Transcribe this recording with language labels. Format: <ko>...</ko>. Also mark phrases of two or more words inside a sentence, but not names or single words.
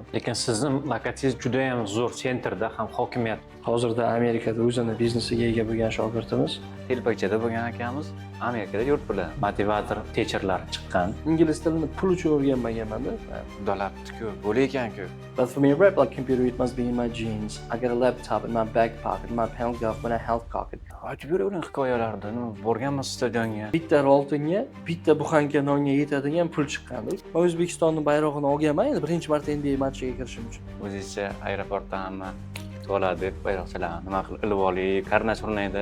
<uz>Lekin sizni lokatsiyangiz juda ham zo'r sentrda, ham hokimiyat. Hozirda Amerikada o'zini biznesiga ega bo'lgan shogirdimiz. Telpakchada bo'lgan akamiz Amerikada yurt bilan</uz> <en>motivator teacherlar</en> <uz>chiqqan. Ingliz tilini pul uchun o'rganmaganman-da. Udalabdi-ku, bo'lar ekan-ku.</uz> <en>But for me, rap like computer, it must be in my jeans. I got a laptop in my back pocket, my handcuff, my health pocket.</en> <uz>Aytib beravering hikoyalarni. Borganmiz stadionga. Bitta oltinga, bitta buxanka nonga yetadigan pul chiqqandi. Men O'zbekistonning bayrog'ini olganman endi birinchi marta NBA matchiga kirishim uchun. O'zingizcha aeroportdan hamma bo'ladi, bayroqchalarni nima qilib ilib oling, karnash urnaydi.</uz>